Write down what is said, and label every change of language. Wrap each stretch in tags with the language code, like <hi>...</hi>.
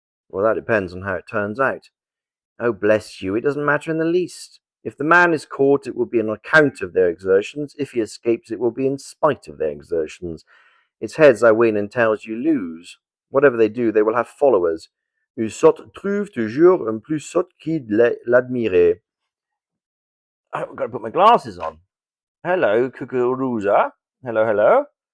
<en>Well, that depends on how it turns out. Oh, bless you, it doesn't matter in the least. If the man is caught, it will be on account of their exertions. If he escapes, it will be in spite of their exertions. It's heads I win and tails you lose. Whatever they do, they will have followers.</en> <fr>Un sot trouve toujours un plus sot qui l'admire.</fr> <en>I've got to put my glasses on. Hello, Kukuruza. Hello, hello.</en>